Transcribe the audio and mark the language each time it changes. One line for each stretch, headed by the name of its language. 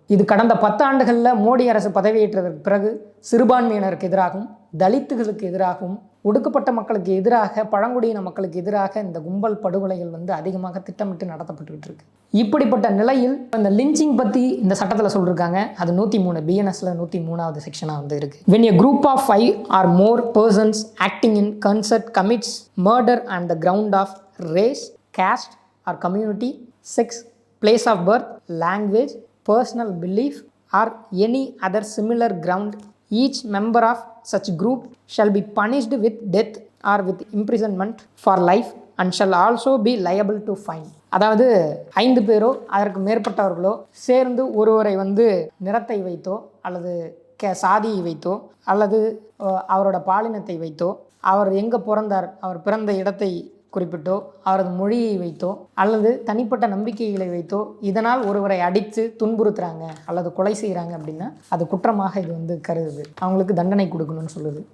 Tamil: இது கடந்த 10 ஆண்டுகளில் மோடி அரசு பதவியேற்றதற்கு பிறகு சிறுபான்மையினருக்கு எதிராகவும், தலித்துகளுக்கு எதிராகவும், ஒடுக்கப்பட்ட மக்களுக்கு எதிராக, பழங்குடியின மக்களுக்கு எதிராக இந்த கும்பல் படுகொலைகள் வந்து அதிகமாக திட்டமிட்டு நடத்தப்பட்டுக்கிட்டு இருக்கு. இப்படிப்பட்ட நிலையில் இந்த லிஞ்சிங் பற்றி இந்த சட்டத்தில் சொல்லியிருக்காங்க. அது 103 பிஎன்எஸ்ல 103வது செக்ஷனாக வந்து இருக்கு.
English: When a group of 5 or more persons acting in concert commits murder on the ground of race, caste or community, sex, place of birth, language, personal belief or any other similar ground, each member of such group shall be punished with death or with imprisonment for life and shall also be liable to fine.
Tamil: அதாவது 5 பேரோ அதற்கு மேற்பட்டவர்களோ சேர்ந்து ஒருவரை வந்து நிறத்தை வைத்தோ அல்லது சாதியை வைத்தோ அல்லது அவரோட பாலினத்தை வைத்தோ, அவர் எங்கே பிறந்தார், அவர் பிறந்த இடத்தை குறிப்பிட்டோ அவரது மொழியை வைத்தோ அல்லது தனிப்பட்ட நம்பிக்கைகளை வைத்தோ இதனால் ஒருவரை அடித்து துன்புறுத்துறாங்க அல்லது கொலை செய்கிறாங்க அப்படின்னா அது குற்றமாக இது வந்து கருதுது, அவங்களுக்கு தண்டனை கொடுக்கணும்னு சொல்லுது.